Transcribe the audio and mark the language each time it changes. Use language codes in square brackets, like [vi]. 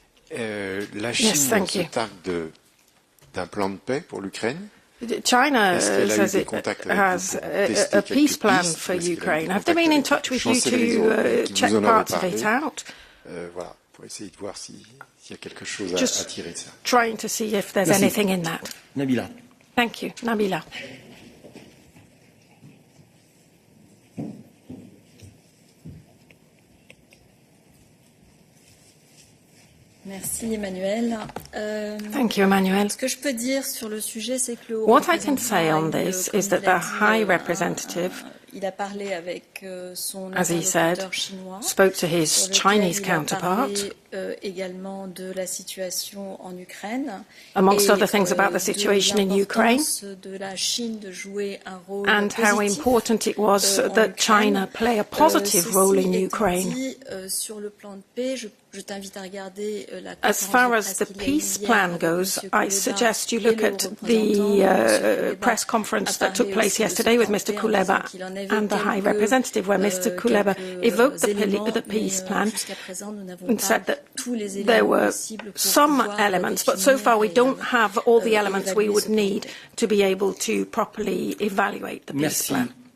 [fr] La Chine se targue d'un plan de paix pour l'Ukraine. [en] China says it has a peace plan for Ukraine. Have they been in touch with you to check parts of it out? [fr] Voilà, pour essayer de voir s'il y a quelque chose à tirer de ça. [en] Trying to see if there's anything in that. [fr] Nabila. [en] Thank you. Nabila. [fr] Merci Emmanuel. [en] Thank you, Emmanuel. [fr] Ce que je peux dire sur le sujet, c'est que le [en] What I can say on this is that the High Representative, [fr] il a parlé avec son [en] as he said, [fr] chinois, [en] spoke to his Chinese counterpart, [fr] également de la situation en Ukraine, [en] amongst other things about the situation in Ukraine, [fr] de la Chine de jouer un rôle [en] and how important it was that China play a positive role in Ukraine. [fr] Sur le plan de paix, je t'invite à regarder la [en] As far as the peace plan goes, I suggest you look at the press conference that took place yesterday with Mr. Kuleba and the High Representative, where Mr. Kuleba evoked the peace plan and said that there were some elements, but so far we don't have all the elements we would need to be able to properly evaluate the peace plan.